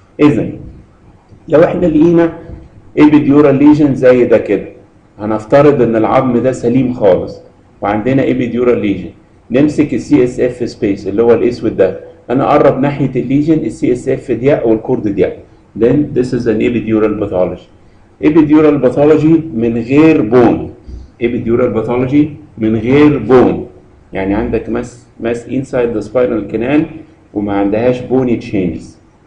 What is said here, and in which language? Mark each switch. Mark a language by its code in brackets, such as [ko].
[ar] اذا لو احنا لقينا epidural lesion زي ده كده هنفترض ان العظم ده سليم خالص وعندنا epidural lesion. نمسك السي اس اف سبيس اللي هو الاسود ده، انا اقرب ناحيه الليجن السي اس اف ضيق والكورد ضيق. [en] then this is an epidural pathology. epidural pathology من غير bone. epidural pathology من غير بون، [ar] يعني عندك [en] mass inside the spinal canal [ar] وما عندهاش [en] Bony changes.